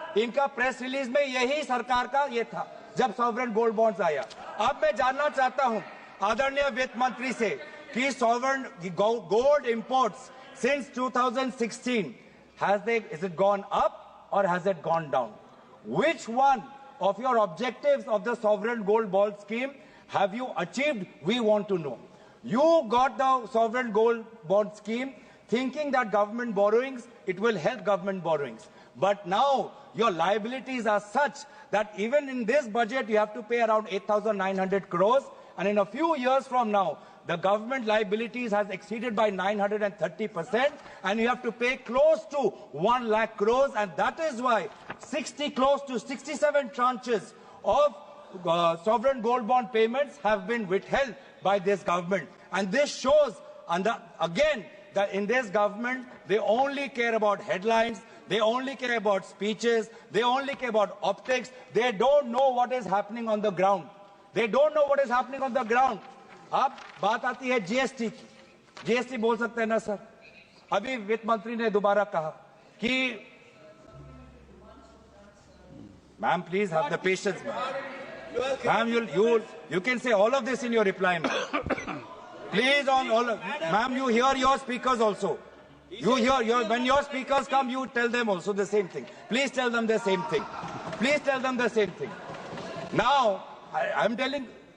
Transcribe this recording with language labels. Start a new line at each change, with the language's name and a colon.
Hindi: इनका press release में यही सरकार का ये था जब सॉवरेन गोल्ड बॉन्ड्स आया। अब मैं जानना चाहता हूं आदरणीय वित्त मंत्री से कि
English: Sovereign gold imports since 2016 is it gone up or has it gone down? Which one of your objectives of the sovereign gold bond scheme have you achieved? We want to know. You got the sovereign gold bond scheme thinking that government borrowings, it will help government borrowings. But now your liabilities are such that even in this budget you have to pay around 8,900 crores and in a few years from now, the government liabilities has exceeded by 930%, and you have to pay close to 1 lakh crores, and that is why close to 67 tranches of sovereign gold bond payments have been withheld by this government. And this shows, again, that in this government, they only care about headlines, they only care about speeches, they only care about optics. They don't know what is happening on the ground. They don't know what is happening on the ground.
Hindi: अब बात आती है GST की. GST बोल सकते हैं ना sir? अभी वित्त मंत्री ने दोबारा कहा कि
English: ma'am, please have the patience, ma'am. You can say all of this in your reply, ma'am. Please, on all, ma'am, you hear your speakers also. You hear when your speakers come, you tell them also the same thing. Please tell them the same thing. Please tell them the same thing. Now, I'm telling.